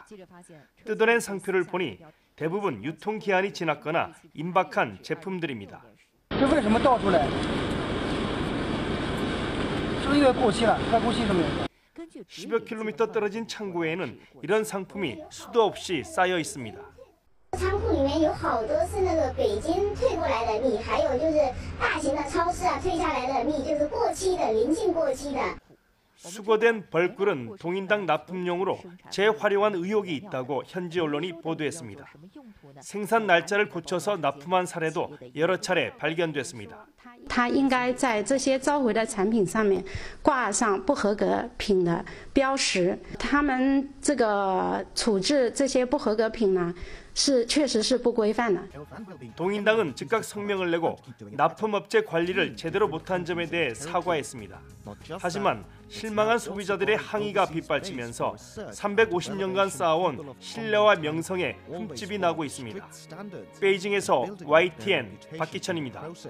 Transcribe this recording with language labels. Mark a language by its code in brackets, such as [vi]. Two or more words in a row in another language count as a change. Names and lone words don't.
[ko] 뜯어낸 상표를 보니 대부분 유통기한이 지났거나 임박한 제품들입니다. 10여 킬로미터 떨어진 창고에는 이런 상품이 수도 없이 쌓여 있습니다. [zh] 仓库里面有好多是那个北京退过来的蜜，还有就是大型的超市退下来的蜜，就是过期的、临近过期的。 [ko] 수거된 벌꿀은 동인당 납품용으로 재활용한 의혹이 있다고 현지 언론이 보도했습니다. 생산 날짜를 고쳐서 납품한 사례도 여러 차례 발견됐습니다. [zh] 它应该在这些召回的产品上面挂上不合格品的标识。他们这个处置这些不合格品呢，确实是不规范的。 [ko] 동인당은 즉각 성명을 내고 납품업체 관리를 제대로 못한 점에 대해 사과했습니다. 하지만 실망한 소비자들의 항의가 빗발치면서 350년간 쌓아온 신뢰와 명성에 흠집이 나고 있습니다. 베이징에서 YTN 박기천입니다.